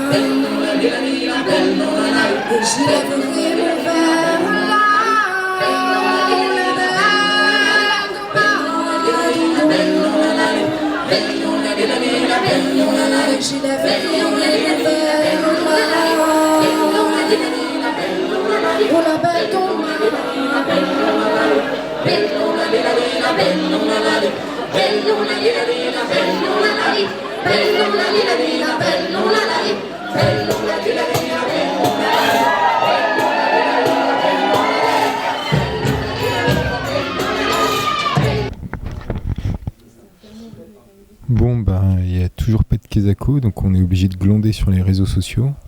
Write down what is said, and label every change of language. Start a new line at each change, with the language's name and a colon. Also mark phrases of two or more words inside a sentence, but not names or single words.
French: Et je lèverai mon verre là, je lèverai mon verre là, pour la belle tombe. Bellona li la li la, bellona la li, bellona li la li la, bellona la li, bellona li la li la, bellona la li. Bon, ben, il n'y a toujours pas de Kesako, donc on est obligé de glander sur les réseaux sociaux.